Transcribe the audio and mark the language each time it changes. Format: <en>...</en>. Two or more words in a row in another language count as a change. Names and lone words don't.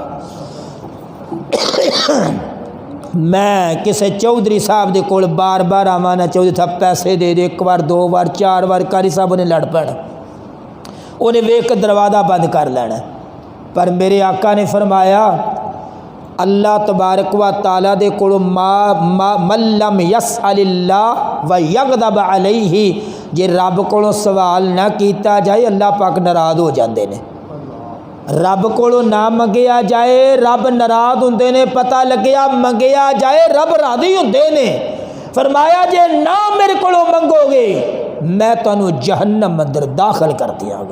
<pa>میں کسی چودھری صاحب دے کول بار بار آواں نا، چودھری صاحب پیسے دے دے، اک بار دو بار چار بار قاری صاحب اوہنوں لڑ پینا، اوہنوں ویکھ دروازہ بند کر لینا. پر میرے آقا نے فرمایا اللہ تبارک و تعالیٰ دے کولوں</pa> <ar>من لم يسأل الله و يغضب عليه,</ar> <pa>جے رب کولوں سوال نہ کیتا جائے اللہ پاک ناراض ہو جاتے ہیں. رب کولوں نہ منگیا جائے رب ناراض ہوندے نے، پتہ لگیا منگیا جائے رب راضی ہوندے نے. فرمایا جے نہ میرے کولوں منگو گے میں تہانوں جہنم اندر داخل کر دیاں گا.</pa>